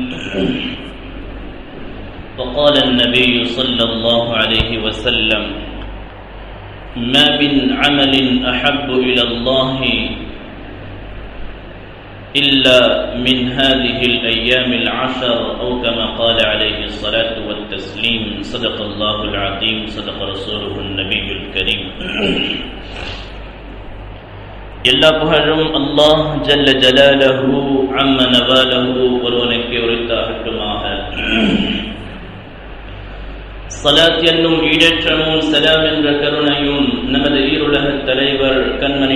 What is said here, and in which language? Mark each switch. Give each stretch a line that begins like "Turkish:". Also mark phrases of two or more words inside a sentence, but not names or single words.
Arabic: وقال النبي صلى الله عليه وسلم: ما من عمل أحب إلى الله إلا من هذه الأيام العشر أو كما قال عليه الصلاة والتسليم. صدق الله العظيم صدق رسوله النبي الكريم.
Tamil: எல்லா புகழும் அல்லாஹ்
Arabic: جل جلاله عم نواله
Tamil: ஒருவனுக்கு உரித்தாகட்டுமாக. ஸலாத் என்னும் ஈடேற்றமும் சலாம் என்ற கருணையும் நமது ஈருலகத் தலைவர் கண்மணி